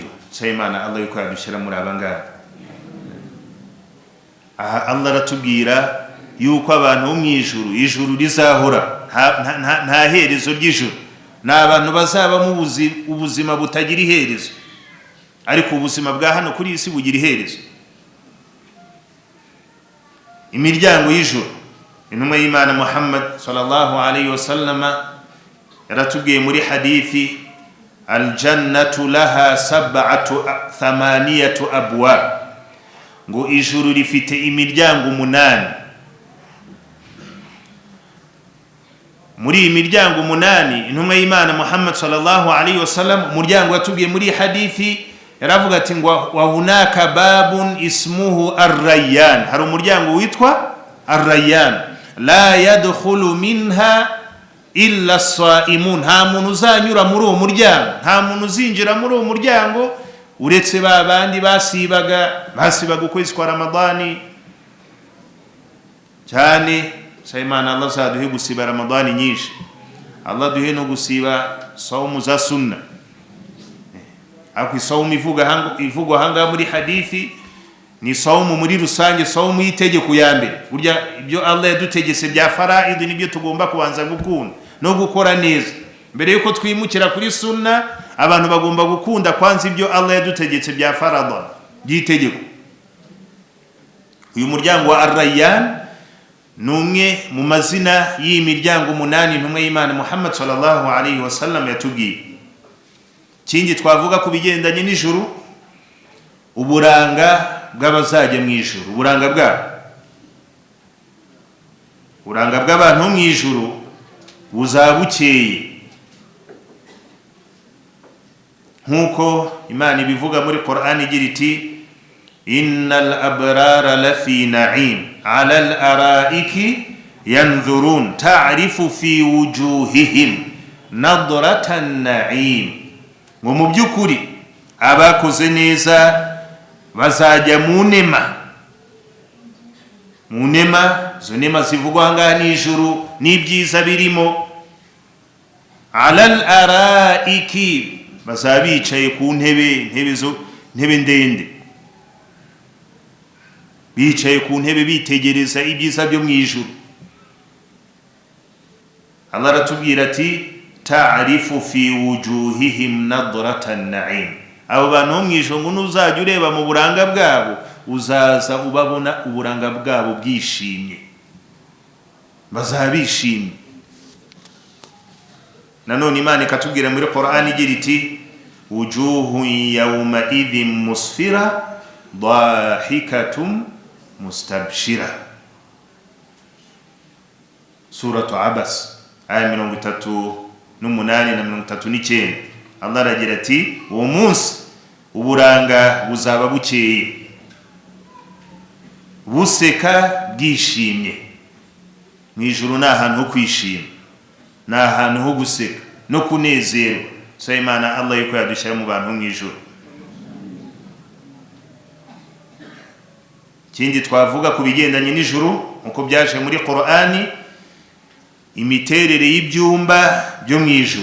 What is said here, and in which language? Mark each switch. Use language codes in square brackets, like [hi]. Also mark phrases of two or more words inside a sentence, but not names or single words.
[rw] Imana Allah yuko yadushyira muri abangaba. Aha Allah aratubwira yuko abantu bo mwijuru, ijuru rizahora, nta herezo ry'ijuru. Ni abantu bazaba mu ubuzima butagira iherezo, ariko ubuzima bwa hano kuri isi bugira iherezo. Imiryango y'ijuru, intumwa y'Imana Muhammad [ar] صلى الله عليه وسلم [rw] yaratubwiye muri hadithi, [ar] الجنة لها 8 أبواب, [rw] ngo ijuru rifite imiryango 8. Muri iyi miryango 8 intumwa y'Imana Muhammad [ar] صلى الله عليه وسلم, [rw] umuryango yatubwiye muri hadithi yaravuga ati ngo [ar] وهناك باب اسمه الريان, [rw] hari umuryango witwa ar-rayyan, [ar] لا يدخل منها إلا الصائمون, [rw] nta muntu uzanyura muri uwo muryango, nta muntu uzinjira muri uwo muryango uretse babandi basibaga ukwezi kwa Ramadani cyane. Imana Allah zaduhe gusiba Ramadani nyinshi, Allah duhe no gusiba saumu za sunna. Ako saumu ivugwa hanga muri hadithi ni saumu muri rusange, saumu yitegeko ya mbere. Burya ibyo Allah yadutegese bya faraid nibyo tugomba kubanza gukunda no gukora neza. Mbere yuko twimukira kuri sunna, abantu bagomba gukunda kwanza ibyo Allah yadutegetse bya farada yitegeko. Uyu muryango wa Ar-Rayyan numwe mu mazina y'imiryango 8 intumwa y'Imana Muhammad [ar] صلى الله عليه وسلم [rw] yatubwiye. Kindi twavuga ku bigendanye n'ijuru, uburanga bw'abazajya mu ijuru, uburanga bw'abantu mu ijuru buzabukeye, nkuko Imana ibivuga muri Qur'an igira iti [ar] إن الأبرار لفي نعيم على الأرائك ينظرون تعرف في وجوههم نضرة النعيم. [rw] Ngo mu byukuri abakoze neza bazajya mu nema, zo nema zivugwa ngaha n'ijuru n'ibyiza birimo. [ar] على الأرائك, [rw] bazabicaye ku ntebe ndende, bicaye ku ntebe bitegereza ibyiza byo mu ijuru. Allah aratubwira ati [ar] تعرف في وجوههم نضرة النعيم. [rw] Abo bantu mu ijuru ngo nuzajya ureba mu buranga bwabo, uzaza ubabona uburanga bwabo bwishimye, bazabishimye. Nanone Imana ikatubwira muri Qur'an igira iti [ar] وجوه يومئذ مسفرة ضاحكة مستبشرة. [rw] Suratu Abas aya 38 na 39. Allah aragira ati uwo munsi uburanga buzaba bukeye, buseka bwishimye. Mu ijuru ni ahantu ho kwishima, ni ahantu ho guseka no kunezerwa. Imana Allah yuko yadushyira mu bantu mu ijuru. Kindi twavuga ku bigendanye n'ijuru uko byaje muri Qur'ani, imiterere y'ibyumba byo mu ijuru.